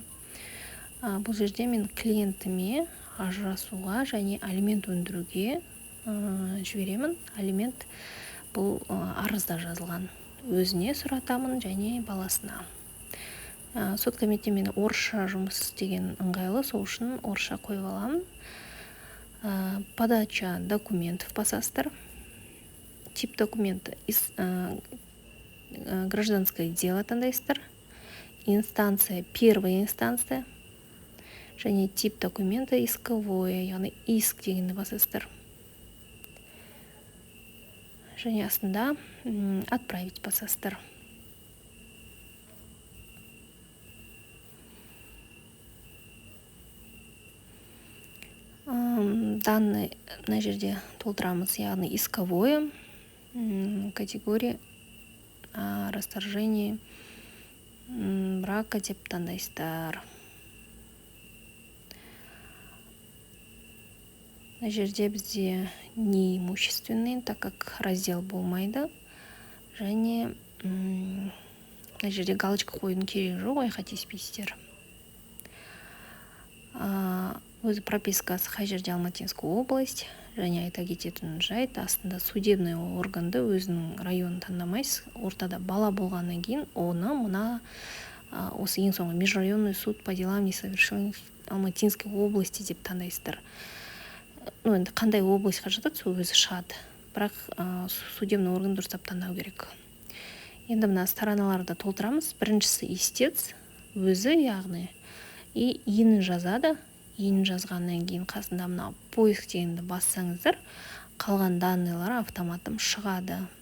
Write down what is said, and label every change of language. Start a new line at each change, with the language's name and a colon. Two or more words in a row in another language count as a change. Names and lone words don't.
Kazakh: Бұл жерде мен клиентіме ажырасуға және алимент өндіруге жіберемін. Алимент бұл арызда жазылған. Өзіне сұратамын және баласына. Сот кабинетте мен орысша жұмыс істеген ыңғайлы, сол үшін орысша қойып аламын.
Russian: Подача документов басасыздар. Тип документа гражданское дело таңдайсыздар. Инстанция первая инстанция.
Kazakh: Және
Russian: тип документа исковое,
Kazakh: яғни иск дегенді басасыздар. Және астында отправить басасыздар. Данный мына жерде толтырамыз, яғни
Russian: исковое, категория расторжение брака
Kazakh: деп таңдайсыздар. Мына жерде бізде неимущественный,
Russian: так как раздел болмайды.
Kazakh: Және мына жерде галочка қоюдың керегі жоқ, айқателеспейсіздер. Өзі пропискасы қай жерде Алматинская область, және айта кететін жайт, астында судебный органды өзінің районын таңдамайсыз. Ортада бала болғаннан кейін оны осы ең соңғы межрайонный суд по делам несовершеннолетних Алматинской области деп таңдайсыздар. Енді қандай областьқа жатады, сол өзі шығады. Бірақ
Russian: судебный орган
Kazakh: дұрыстап таңдау керек. Енді мына стороналарды толтырамыз. Біріншісі истец өзі, яғни иін жазады. Иін жазғаннан кейін қасында мына поиск дегенді бассаңыздар, қалған данныйлары автоматом шығады.